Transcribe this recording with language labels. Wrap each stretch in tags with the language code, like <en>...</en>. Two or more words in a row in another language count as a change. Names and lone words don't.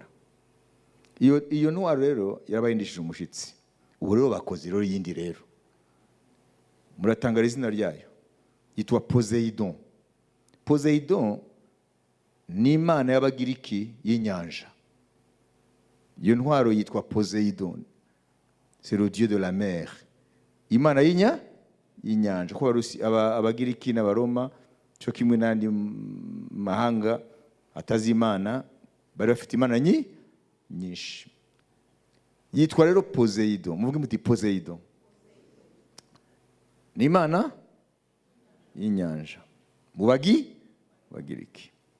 <rw>Iyo ntwaro rero yarabayindishije umushitsi. Ubu rero bakoze rero yindi rero, muratangara izina ryayo, yitwa Poseidon. Poseidon ni imana y'Abagiriki y'inyanja. Iyo ntwaro yitwa Poseidon,</rw> <fr>c'est le dieu de la mer,</fr> <rw>imana y'inyanja. Ko Abagiriki n'Abaroma cyo kimwe n'andi mahanga atazi imana bari bafite imana nyinshi. Yitwa rero Poseidon. Muvuge muti Poseidon ni imana y'inyanja mu Bagiriki.</rw>